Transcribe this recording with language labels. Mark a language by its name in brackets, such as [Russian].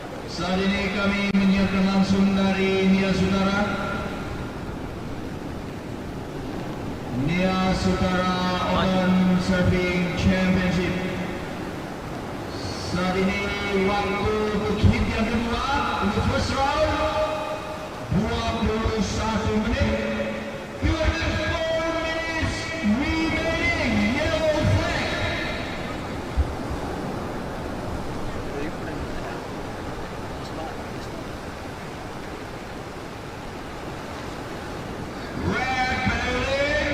[Indonesian] Saat ini kami menyiarkan langsung dari Nia Sutara. [English] Nia Sutara Open Surfing Championship. [Indonesian] Saat ini waktu untuk hit yang kedua untuk [English] first round [Indonesian] 21 menit. [English] You have 4 minutes remaining. Yellow flag. Red penalty.